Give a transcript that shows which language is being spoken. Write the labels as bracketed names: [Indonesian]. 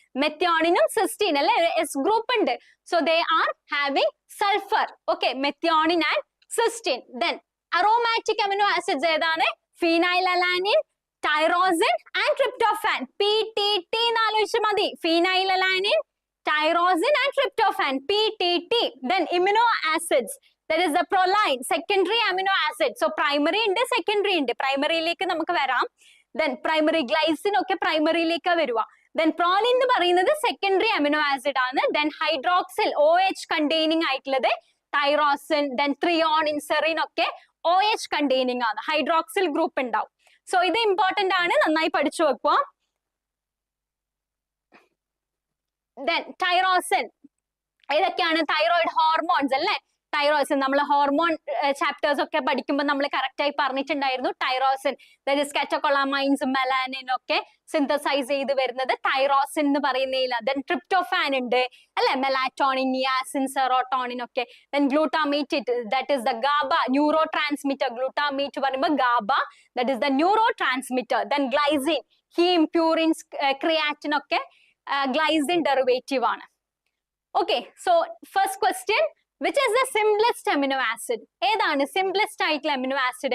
[Malayalam] മെത്തിയോണിനും cysteine അല്ലെ, S group ഉണ്ട്. [English] So they are having sulphur. Okay, methionine and cysteine. Then aromatic amino acids [Malayalam] ഏതാണ്? [English] Phenylalanine, tyrosine and tryptophan. [Malayalam] PTT എന്ന് ആലോചിച്ച് മതി. Phenyl alanine, tyrosine and tryptophan, PTT. [English] Then amino acids, that is the proline, secondary amino acid. So primary [Malayalam] ഉണ്ട്, secondary ഉണ്ട്. പ്രൈമറിയിലേക്ക് നമുക്ക് വരാം. Then primary glycine ഒക്കെ പ്രൈമറിയിലേക്ക് വരുക. Then proline എന്ന് പറയുന്നത് secondary amino acid ആണ്. Then hydroxyl, OH containing ആയിട്ടുള്ളത് ടൈറോസിൻ, then ത്രിയോണിൻ, സെറിൻ ഒക്കെ OH containing ആണ്. ഹൈഡ്രോക്സിൽ ഗ്രൂപ്പ് ഉണ്ടാവും. സോ ഇത് ഇമ്പോർട്ടന്റ് ആണ്, നന്നായി പഠിച്ചു വെക്കുക. Then ടൈറോസിൻ, ഏതൊക്കെയാണ്? തൈറോയിഡ് ഹോർമോൺസ് അല്ലേ. ടൈറോസിൻ നമ്മൾ ഹോർമോൺ ചാപ്റ്റേഴ്സ് ഒക്കെ പഠിക്കുമ്പോൾ നമ്മൾ കറക്റ്റ് ആയി പറഞ്ഞിട്ടുണ്ടായിരുന്നു. ടൈറോസിൻ, [English] that is [Malayalam] കാറ്റക്കോളമൈൻസ്, മെലാനിൻ ഒക്കെ സിന്തസൈസ് ചെയ്ത് വരുന്നത് ടൈറോസിൻ എന്ന് പറയുന്നതില്ല. ദെൻ ട്രിപ്റ്റോഫാൻ ഉണ്ട് അല്ലെ, മെലാറ്റോണിൻ, നിയാസിൻ, സെറോട്ടോണിൻ ഒക്കെ. [English] Then glutamate, that is the GABA, neurotransmitter. Glutamate [Malayalam] പറയുമ്പോൾ [English] GABA, that is the neurotransmitter. [Malayalam] Then glycine, haem, purine, creatine ഒക്കെ glycine derivative ആണ്. [English] Okay, so first question, which is the simplest amino acid? [Malayalam] ഏതാണ് simplest ആയിട്ടുള്ള amino acid?